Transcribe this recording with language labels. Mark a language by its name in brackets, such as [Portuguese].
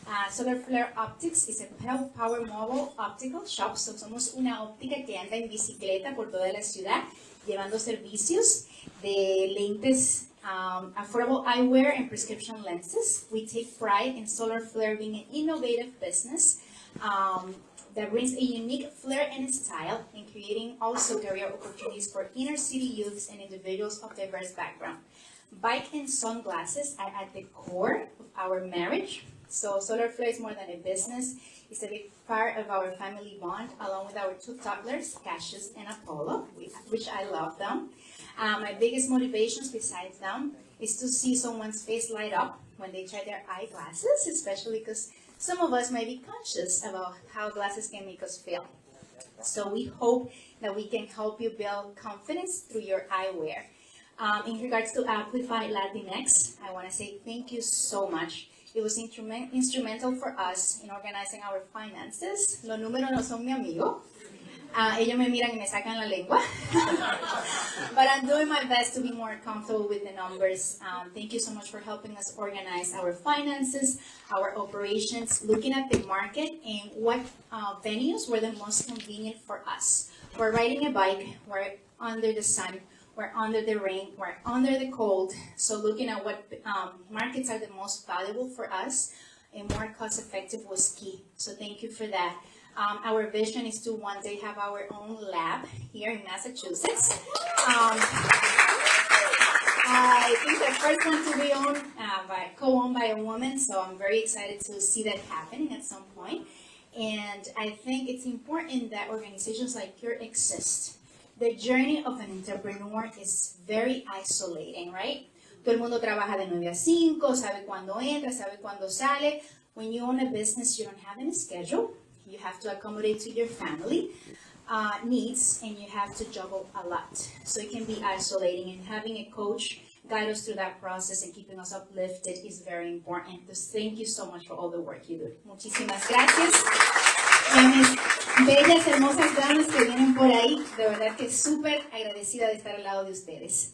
[English] Solar Flare Optics is a power mobile optical shop. [Spanish] So somos una óptica que anda en bicicleta por toda la ciudad, llevando servicios de lentes, [English] affordable eyewear and prescription lenses. We take pride in Solar Flare being an innovative business that brings a unique flair and style in creating also career opportunities for inner city youths and individuals of diverse background. Bike and sunglasses are at the core of our marriage. So Solar Flare is more than a business. It's a big part of our family bond, along with our 2 toddlers, Cassius and Apollo, which I love them. My biggest motivations besides them is to see someone's face light up when they try their eyeglasses, especially because some of us might be conscious about how glasses can make us feel. So we hope that we can help you build confidence through your eyewear. In regards to Amplify LatinX, I want to say thank you so much. It was instrumental for us in organizing our finances. [Spanish] Los números no son mi amigo. Ellos me miran y me sacan la lengua. [English] But I'm doing my best to be more comfortable with the numbers. Thank you so much for helping us organize our finances, our operations, looking at the market and what venues were the most convenient for us. We're riding a bike, we're under the sun, we're under the rain, we're under the cold. So looking at what markets are the most valuable for us and more cost effective was key. So thank you for that. Our vision is to one day have our own lab here in Massachusetts. I think the first one to be co-owned by a woman, so I'm very excited to see that happening at some point. And I think it's important that organizations like yours exist. The journey of an entrepreneur is very isolating, right? [Spanish] Todo el mundo trabaja de 9 a 5, sabe cuándo entra, sabe cuándo sale. [English] When you own a business, you don't have any schedule. You have to accommodate to your family needs, and you have to juggle a lot. So it can be isolating, and having a coach guide us through that process and keeping us uplifted is very important. So thank you so much for all the work you do. [Spanish] Muchísimas gracias. Mis bellas, hermosas damas que vienen por ahí, de verdad que súper agradecida de estar al lado de ustedes.